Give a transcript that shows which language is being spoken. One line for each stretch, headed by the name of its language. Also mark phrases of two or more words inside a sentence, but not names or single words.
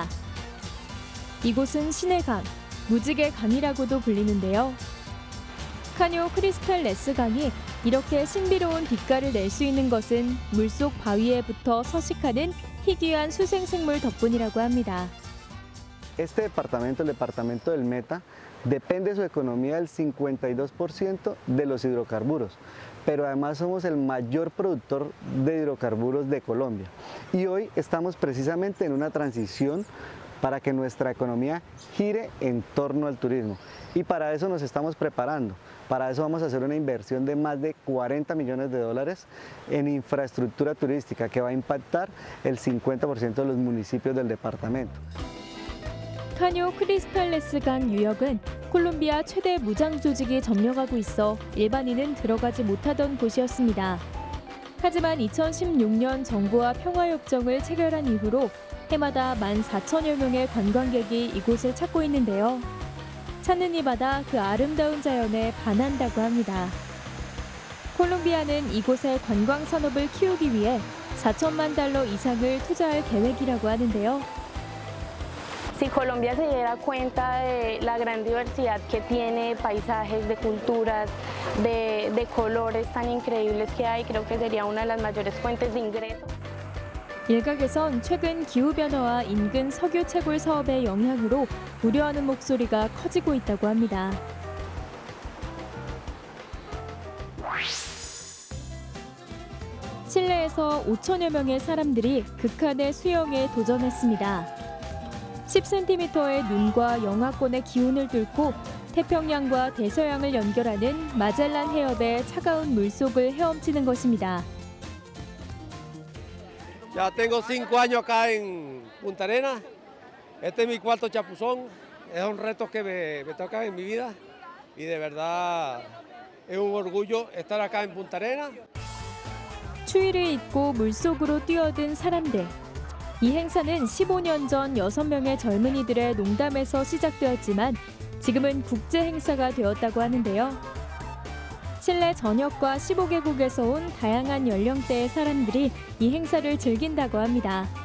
Korean: 이곳은 신의 강, 무지개 강이라고도 불리는데요. 카뇨 크리스탈레스 강이 이렇게 신비로운 빛깔을 낼 수 있는 것은 물속 바위에 붙어 서식하는 희귀한 수생생물 덕분이라고 합니다.
Spanish: Este departamento, el departamento del Meta, depende su economía del 52% de los hidrocarburos, pero además somos el mayor productor de hidrocarburos de Colombia. Y hoy estamos precisamente en una transición para que nuestra economía gire en torno al turismo. Y para eso nos estamos preparando. Para eso vamos a hacer una inversión de más de 40 millones de dólares en infraestructura turística que va a impactar el 50% de los municipios del departamento.
Korean: 카뇨 크리스탈레스 강 유역은 콜롬비아 최대 무장 조직이 점령하고 있어 일반인은 들어가지 못하던 곳이었습니다. 하지만 2016년 정부와 평화협정을 체결한 이후로 해마다 14,000여 명의 관광객이 이곳을 찾고 있는데요. 찾는 이마다 그 아름다운 자연에 반한다고 합니다. 콜롬비아는 이곳의 관광 산업을 키우기 위해 4천만 달러 이상을 투자할 계획이라고 하는데요.
Spanish: Si Colombia se diera cuenta de la gran diversidad que tiene, paisajes, de culturas, de colores tan increíbles que hay, creo que sería una de las mayores fuentes de ingresos.
Korean: 일각에선 최근 기후변화와 인근 석유 채굴 사업의 영향으로 우려하는 목소리가 커지고 있다고 합니다. 칠레에서 5천여 명의 사람들이 극한의 수영에 도전했습니다. 10cm의 눈과 영하권의 기온을 뚫고 태평양과 대서양을 연결하는 마젤란 해협의 차가운 물속을 헤엄치는 것입니다.
Spanish: Ya tengo 5 años acá en Punta Arenas. Este es mi cuarto chapuzón. Es un reto que me toca en mi vida y de verdad es un orgullo estar acá en Punta Arenas.
Korean: 추위를 잊고 물속으로 뛰어든 사람들. 이 행사는 15년 전 6명의 젊은이들의 농담에서 시작되었지만 지금은 국제 행사가 되었다고 하는데요. 칠레 전역과 15개국에서 온 다양한 연령대의 사람들이 이 행사를 즐긴다고 합니다.